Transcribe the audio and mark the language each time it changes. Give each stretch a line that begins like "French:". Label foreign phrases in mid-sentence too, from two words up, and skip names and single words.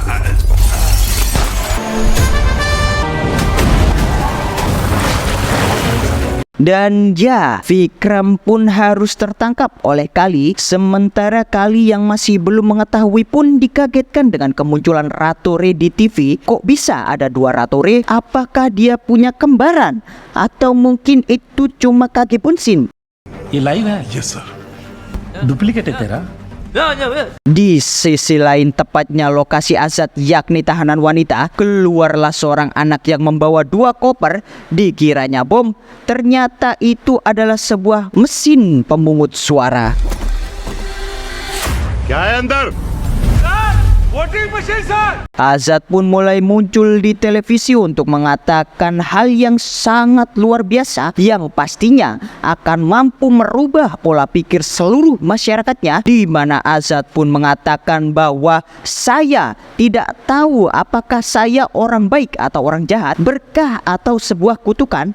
Indonesian: Dan ya, Vikram pun harus tertangkap oleh Kale, sementara Kale yang masih belum mengetahui pun dikagetkan dengan kemunculan Ratori di TV. Kok bisa ada dua Ratori? Apakah dia punya kembaran? Atau mungkin itu cuma Kage Bunsin?
Hindi: ये लाइव है
English: yes sir.
Hindi: डुप्लीकेट है तेरा
Indonesian: Di sisi lain, tepatnya lokasi Azad yakni tahanan wanita, keluarlah seorang anak yang membawa 2 koper. Dikiranya bom, ternyata itu adalah sebuah mesin pemungut suara.
Hindi: क्या है अंदर?
Indonesian: Azad pun mulai muncul di televisi untuk mengatakan hal yang sangat luar biasa, yang pastinya akan mampu merubah pola pikir seluruh masyarakatnya, di mana Azad pun mengatakan bahwa saya tidak tahu apakah saya orang baik atau orang jahat, berkah atau sebuah kutukan.